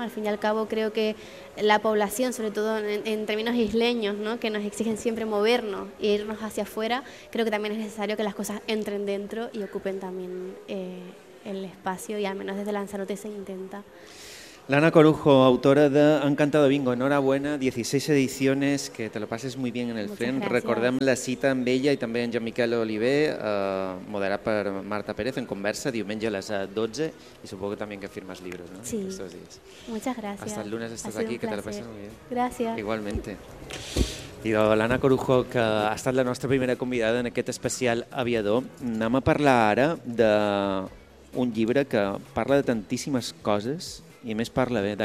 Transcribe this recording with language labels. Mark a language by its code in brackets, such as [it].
[es] Al fin y al cabo creo que la población, sobre todo en términos isleños, ¿no?, que nos exigen siempre movernos e irnos hacia afuera, creo que también es necesario que las cosas entren dentro y ocupen también el espacio, y al menos desde Lanzarote se intenta. Lana Corujo, autora de Han Cantado Bingo, enhorabuena, 16 ediciones, que te lo pases muy bien en el FLEM. [ca] Recordem la cita amb ella i també en Jean-Miquel Oliver, moderat per Marta Pérez, en conversa, diumenge a les 12, i supongo que també que firmes llibres, no? Sí, moltes gràcies. [es] Hasta el lunes estàs aquí, que te lo pases muy bien. [ca] Gràcies. Igualmente. I de l'Anna Corujo, que ha estat la nostra primera convidada en aquest especial Aviador, anem a parlar ara d'un llibre que parla de tantíssimes coses, [es] y me esparla bien.